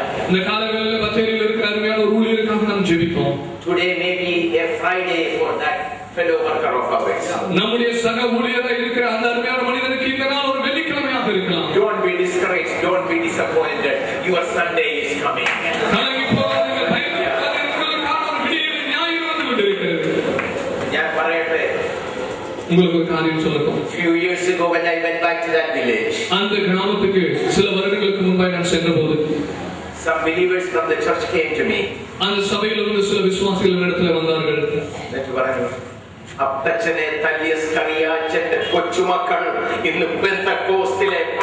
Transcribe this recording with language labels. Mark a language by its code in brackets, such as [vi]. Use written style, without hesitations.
[ta] இந்த காலங்களில் பத்தேரியில் இருக்கிற அருமையான ஒரு ஊழியருக்காக நாம் ஜெபிப்போம். [en] Today may be a Friday for that fellow worker of ours. [ta] நம்முடைய சக ஊழியராக இருக்கிற அந்த அருமையான மனிதனுக்கு இந்த நாள் ஒரு வெள்ளிக்கிழமையாக இருக்கலாம். [en] Don't be discouraged, don't be disappointed. Your Sunday is coming. [ta] கலங்கி போகாதீங்க, பயப்படாதீங்க, உங்களுக்கான ஒரு விடியல் ஞாயிறு வந்து கொண்டிருக்கிறது. [ml] நான் പറയട്ടെ, [ta] உங்களுக்கு ஒரு காரியம் சொல்லட்டும். [en] Few years ago when I went back to that village, [ta] அந்த கிராமத்துக்கு சில வருடங்களுக்கு முன்பாக நான் சென்றபோது [en] some believers from the church came to me. [ta] அந்த சபையில் இருந்து சில விசுவாசிகள் என்னிடத்தில் வந்தார்கள். [ml] എന്നിട്ട് പറഞ്ഞു, അപ്പച്ചനെ തല്ലിയ സ്കറിയാച്ചന്റെ കൊച്ചുമക്കൾ ഇന്ന് പെന്തക്കോസ്തിലെ